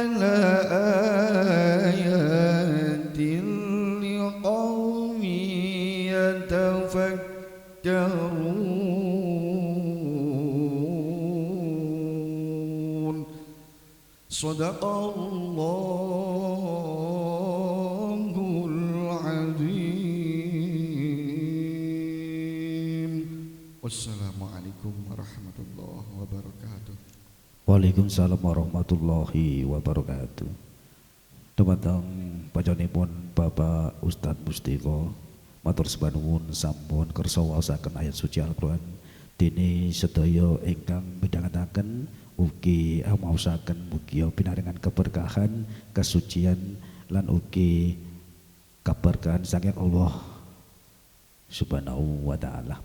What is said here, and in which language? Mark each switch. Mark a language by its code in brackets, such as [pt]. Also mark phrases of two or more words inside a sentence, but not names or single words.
[ar] لآيات لقوم يتفكرون صدق الله العظيم والسلام عليكم ورحمة الله وبركاته. وعليكم السلام ورحمة الله وبركاته. [jv] Dumateng pacanipun Bapak Ustadz Mustika matur sepanuwun sampun kersa waosaken ayat suci Al-Qur'an dene sedaya ingkang midhangetaken ugi maosaken mugi pinaringan keberkahan, kesucian lan ugi keberkahan saking Allah [ar] سبحانه وتعالى.